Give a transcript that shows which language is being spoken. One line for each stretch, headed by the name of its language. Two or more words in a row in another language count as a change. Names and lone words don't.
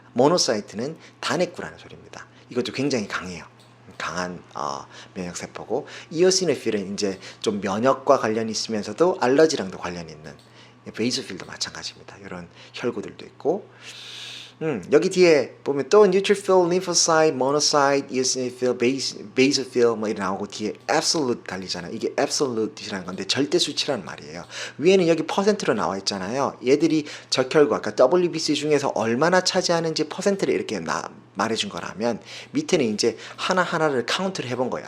Korean: 모노사이트는 단핵구라는 소리입니다. 이것도 굉장히 강해요. 강한 면역세포고, 이오시노필은 이제 좀 면역과 관련이 있으면서도 알러지랑도 관련이 있는, 베이소필도 마찬가지입니다. 이런 혈구들도 있고, 여기 뒤에 보면 또
English: neutrophil, lymphocyte, monocyte, eosinophil, basophil
Korean: 뭐 이렇게 나오고, 뒤에 absolute 달리잖아요. 이게 absolute이라는 건데 절대 수치라는 말이에요. 위에는 여기 퍼센트로 나와 있잖아요. 얘들이 적혈구, 아까 WBC 중에서 얼마나 차지하는지 퍼센트를 이렇게 말해준 거라면, 밑에는 이제 하나하나를 카운트를 해본 거예요.